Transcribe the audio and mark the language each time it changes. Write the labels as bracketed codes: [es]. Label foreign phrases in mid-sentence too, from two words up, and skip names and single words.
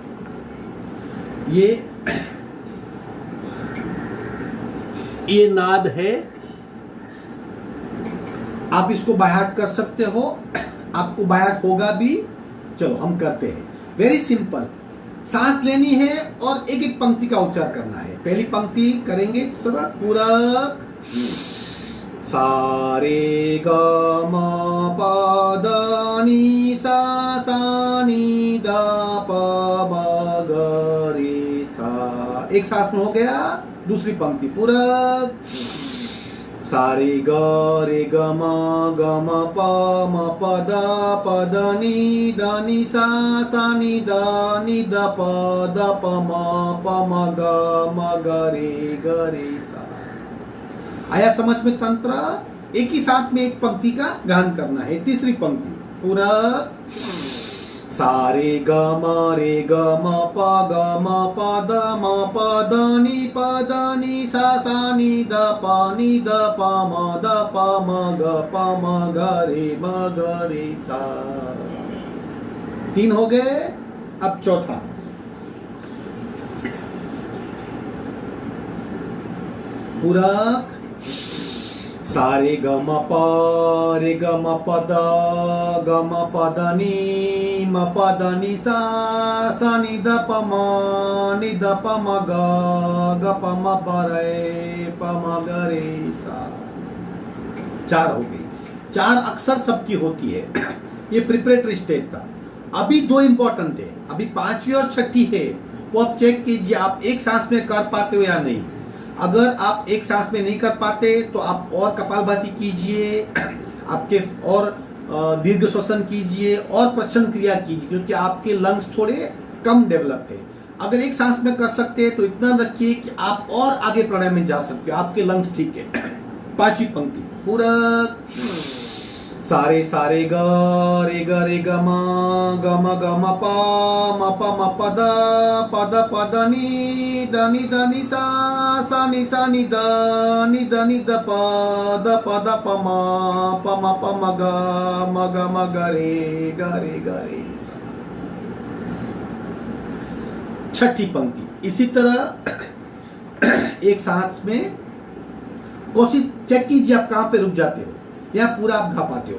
[hi] ये नाद है, आप इसको [en] by heart [hi] कर सकते हो, आपको [en] by heart [hi] होगा भी। चलो हम करते हैं। [en] very simple, [hi] सांस लेनी है और एक एक पंक्ति का उच्चार करना है। पहली पंक्ति करेंगे पूरक। सा रे ग म प द नि सा नी द प म ग रे सा। एक सांस में हो गया। दूसरी पंक्ति पूरक। सा रे ग म प द नि सा नी द प म ग रे सा। आया समझ में तंत्र? एक ही साथ में एक पंक्ति का गान करना है। तीसरी पंक्ति पूरक। सा रे ग म प द द नि सा नी द प म द प म ग प म ग रे सा। 3 हो गए। अब चौथा पूरक सारे ग म प रे ग म प द ग म प द नी म प द नी सा सा नी द प म नी द प म ग ग प म प प म ग रे सा। 4 हो गई। 4 अक्सर सबकी होती है। ये [en] preparatory stage [hi] था। अभी 2 इंपॉर्टेंट है। अभी 5वीं और 6ठी है, वो आप चेक कीजिए आप एक सांस में कर पाते हो या नहीं। अगर आप एक सांस में नहीं कर पाते तो आप और कपालभाति कीजिए, आपके और दीर्घ श्वसन कीजिए और प्रश्न क्रिया कीजिए, क्योंकि आपके लंग्स थोड़े कम डेवलप है। अगर एक सांस में कर सकते हैं तो इतना रखिए कि आप और आगे प्राणायाम में जा सकते हो, आपके लंग्स ठीक है। 5वीं पंक्ति पूरक सारे सारे ग रे ग म ग म प म प द प द नी द नी सा सा नी द नी द प द प म प म ग म ग रे रे सा। 6ठी पंक्ति इसी तरह एक सांस में कोशिश चेक कीजिए आप कहां पे रुक जाते हो या पूरा आप गा पाते हो।